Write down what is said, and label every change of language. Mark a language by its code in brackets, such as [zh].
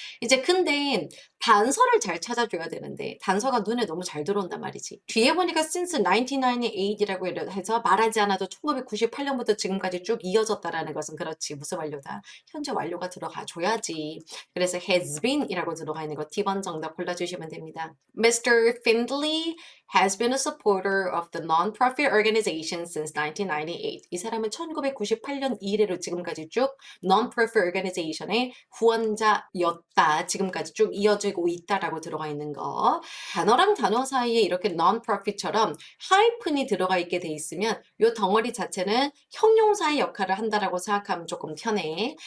[ko] 이제 근데 단서를 잘 찾아줘야 되는데 단서가 눈에 너무 잘 들어온단 말이지. 뒤에 보니까 [en] since 1998 [ko] 이라고 해서 말하지 않아도 1998년부터 지금까지 쭉 이어졌다라는 것은 그렇지. 무슨 완료다? 현재 완료가 들어가 줘야지. 그래서 has been이라고 들어가 있는 거 T번 정답 골라주시면 됩니다. [en] Mr. Findlay has been a supporter of the non-profit organization since 1998. [ko] 이 사람은 1998년 이래로 지금까지 쭉 non-profit organization의 후원자였다. 지금까지 쭉 이어지고 있다라고 들어가 있는 거. 단어랑 단어 사이에 이렇게 non-profit처럼 하이픈이 들어가 있게 돼 있으면 이 덩어리 자체는 형용사의 역할을 한다라고 생각하면 조금 편해.